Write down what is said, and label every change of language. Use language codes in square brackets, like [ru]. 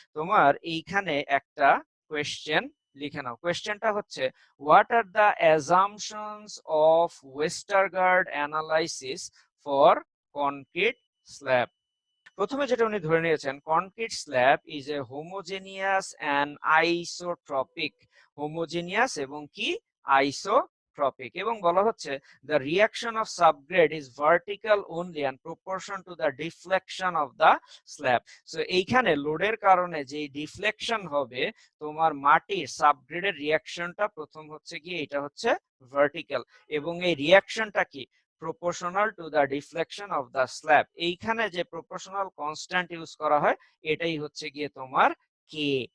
[bn] তোমার এইখানে একটা কোয়েশ্চেন লিখে নাও। কোয়েশ্চেনটা হচ্ছে [en] What are the assumptions of Westergaard analysis for concrete slab. [bn] প্রথমে যেটা উনি ধরে নিয়েছেন, [en] Concrete slab is a homogeneous and isotropic. [bn] Homogeneous এবং কি আইসোট্রপিক, এবং বলা হচ্ছে [en] the reaction of subgrade is vertical only and proportion to the deflection of the slab. [bn] So এইখানে লোডের কারণে যে ডিফ্লেকশন হবে তোমার মাটির সাবগ্রেডের রিয়াকশনটা প্রথম হচ্ছে কি এটা হচ্ছে ভার্টিক্যাল, এবং এই রিয়াকশনটা কি [en] proportional to the deflection of the slab। [bn] এইখানে যে proportional constant ইউজ করা হয় এটাই হচ্ছে গিয়ে তোমার কে।